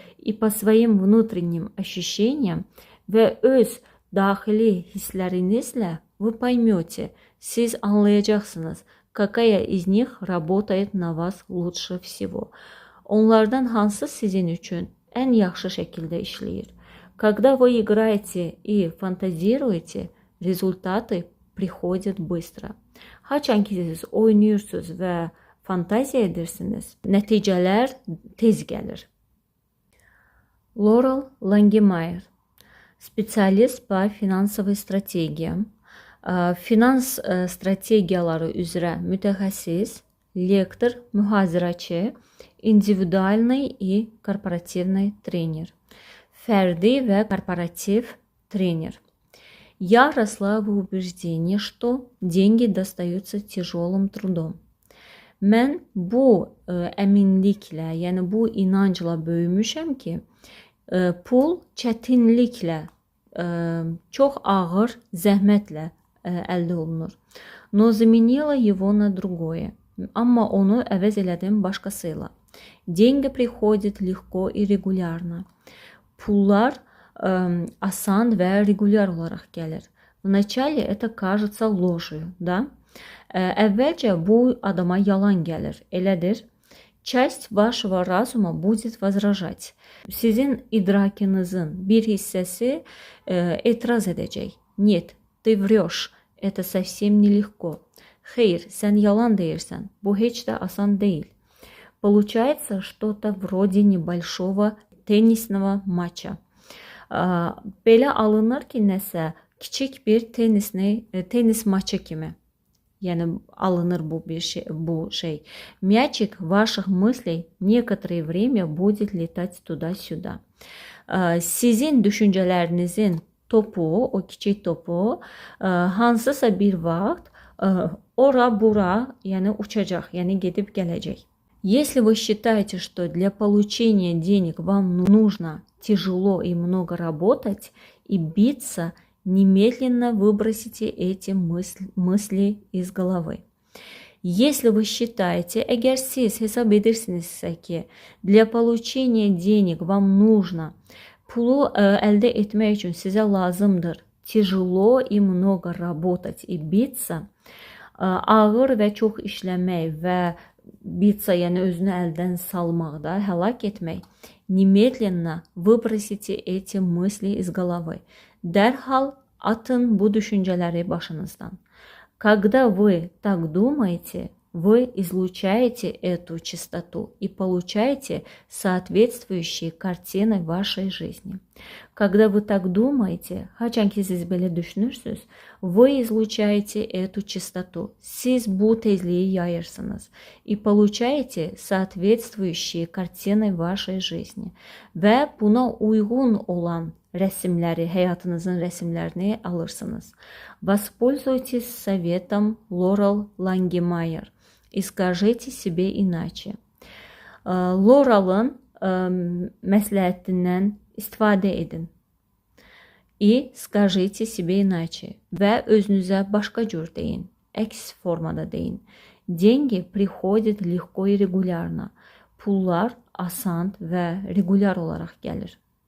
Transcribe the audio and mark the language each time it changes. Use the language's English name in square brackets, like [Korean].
[Russian] И по своим внутренним ощущениям [Azerbaijani] və öz daxili hisslərinizlə [Russian] вы поймете, [Azerbaijani] siz anlayacaqsınız, [Russian] какая из них работает на вас лучше всего. [Azerbaijani] Onlardan hansı sizin üçün ən yaxşı şəkildə işləyir. [Russian] Когда вы играете и фантазируете, результаты приходят быстро. [Azerbaijani] Haçan ki siz oynayırsınız və fantaziya edirsiniz, nəticələr tez gəlir. [Russian] Лорел Лангемайер, специалист по финансовой стратегиям, [Azerbaijani] finans strategiyaları üzrə mütəxəssis, lektor, mühazirəçi, [Russian] индивидуальный и корпоративный тренер, [Azerbaijani] ферди və корпоратив тренер. [Russian] Я росла в убеждении, что деньги достаются тяжелым трудом. [Azerbaijani] Mən bu əminliklə, yəni bu inancla böyümüşəm ki, pul çətinliklə, çox ağır zəhmətlə əldə olunur. [Russian] Но заменила его на другое. [Azerbaijani] Amma onu əvəz elədim başqasıyla. [Russian] Деньги приходят легко и регулярно. [Azerbaijani] Pullar asan və regular olaraq gəlir. [Russian] Вначале это кажется ложью, да? [Azerbaijani] Əvvəlcə bu adama yalan gəlir, elədir. [Russian] Часть вашего разума будет возражать. [Azerbaijani] Sizin idrakinizin bir hissəsi etiraz edəcək. [Russian] Нет, ты врешь, это совсем нелегко. [Azerbaijani] Xeyr, sən yalan deyirsən, bu heç də asan deyil. [Russian] Получается что-то вроде небольшого теннисного матча. [Azerbaijani] Belə alınır ki, nəsə kiçik bir tenis maçı kimi. Yəni alınır bu şey. [Russian] Мячик ваших мыслей некоторое время будет lетать tуда-сюда. [Azerbaijani] Sizin düşüncələrinizin topu, o kiçik topu hansısa bir vaxt ora-bura, yəni uçacaq, yəni gedib gələcək. [Russian] Если вы считаете, что для получения денег вам нужно тяжело и много работать и биться, немедленно выбросите эти мысли из головы. Если вы считаете, [Azerbaijani] əgər siz hesab edirsinizsə ki, [Russian] для получения денег вам нужно, [Azerbaijani] pulu əldə etmək üçün sizə lazımdır [Russian] tяжело и много работать и bиться, [Azerbaijani] ağır və çox işləmək və [Russian] bиться, [Azerbaijani] yəni özünü əldən salmaqda, həlak etmək, [Russian] немедленно выбросите эти мысли из головы. [Azerbaijani] Dərhal atın bu düşüncələri başınızdan. [Russian] Когда вы так думаете, вы излучаете эту частоту и получаете соответствующие картины вашей жизни. Когда вы так думаете, [Azerbaijani] haçan ki siz belə düşünürsünüz, [Russian] вы излучаете эту частоту. [Azerbaijani] Siz bu tezliyi yayırsınız [Russian] и получаете соответствующие картины вашей жизни. [Azerbaijani] Və buna uyğun olan rəsmləri, həyatınızın rəsmlərini alırsınız. [Russian] Воспользуйтесь советом Лорел Лангемайер и скажите себе иначе. [Azerbaijani] Loral'ın məsləhətindən istifadə edin. [Russian] И скажите себе иначе. [Azerbaijani] Və özünüzə başqa cür deyin. Əks formada deyin. [Russian] Деньги приходят легко и регулярно. [Azerbaijani] Pullar asan və regular olaraq gəlir.